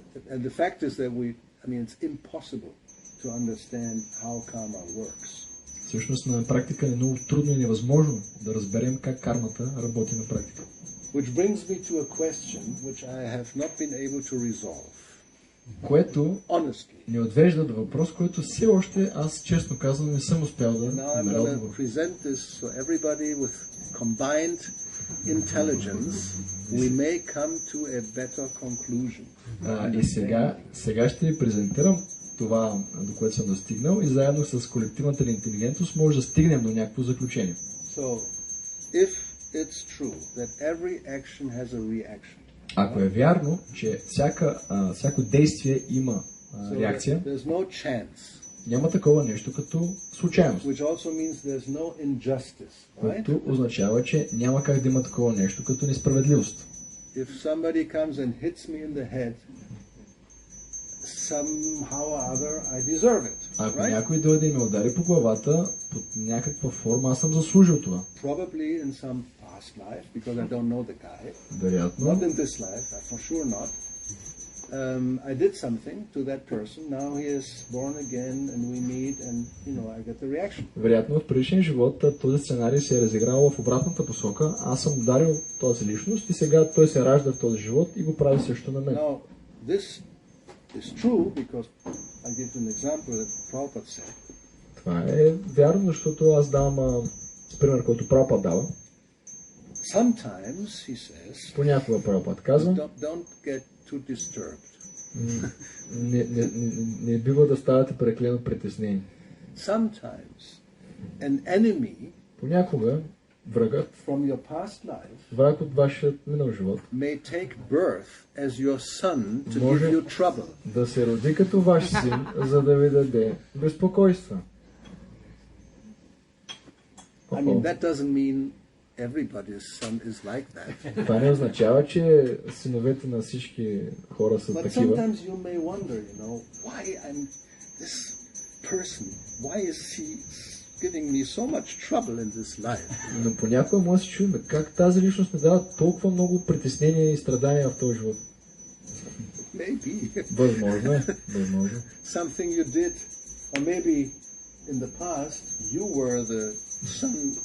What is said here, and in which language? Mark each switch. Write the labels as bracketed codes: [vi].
[en] And the fact is that it's impossible to understand how karma works. [bg] Всъщност на практика е много трудно и невъзможно да разберем как кармата работи на практика. [en] Which brings me to a question which I have not been able to resolve. [bg] Което ни отвежда до въпрос, който все още аз честно казвам не съм успял да намеря отговор. [en] Present this so everybody with combined intelligence we may come to a better conclusion. [bg] И сега ще ви презентирам това, до което съм достигнал, и заедно с колективната ли интелигентност може да стигнем до някакво заключение. [en] So, if it's true that every action has a reaction. [bg] Ако е вярно, че всяко действие има реакция, [en] there's no chance. [bg] Няма такова нещо като случайност. [en] Which also means there's no injustice, right? [bg] Което означава, че няма как да има такова нещо като несправедливост. [en] If somebody comes and hits me in the head, somehow or other I deserve it. [bg] Ако някой дойде и ме удари по главата, под някаква форма аз съм заслужил това. [en] Probably in some past life, because I don't know the guy. [bg] Вероятно. [en] Not in this life, for sure not. I did something to that person. Now he is born again, and we meet, and I get the reaction. [bg] Вероятно в предишния живот този сценарий се е разиграл в обратната посока. Аз съм ударил този личност и сега той се ражда в този живот и го прави също на мен. [en] Now this is true because I give an example that Prabhupada said. [bg] Това е вярно, защото аз давам пример, който Прабхупад дава. [en] Sometimes he says. [bg] Понякога Прабхупад казва. [en] Don't get too disturbed. [bg] Не бива да ставате преклено притеснени. [en] Sometimes an enemy. [bg] Понякога врагът. [en] From your past life. [bg] Враг от вашия минал живот. [en] May take birth as your son to give you trouble. [bg] Да се роди като ваш син, за да ви даде безпокойства. [en] That doesn't mean everybody's son is like that. [bg] Това не означава, че синовете на всички хора са такива. [en] But sometimes you may wonder, why this person, why is he giving me so much trouble in this life? [bg] Но понякога може да се чуем как тази личност не дава толкова много притеснения и страдания в този живот. [en] Maybe. [bg] Възможно е. Възможно. [en] Something you did, or maybe in the past you were the son.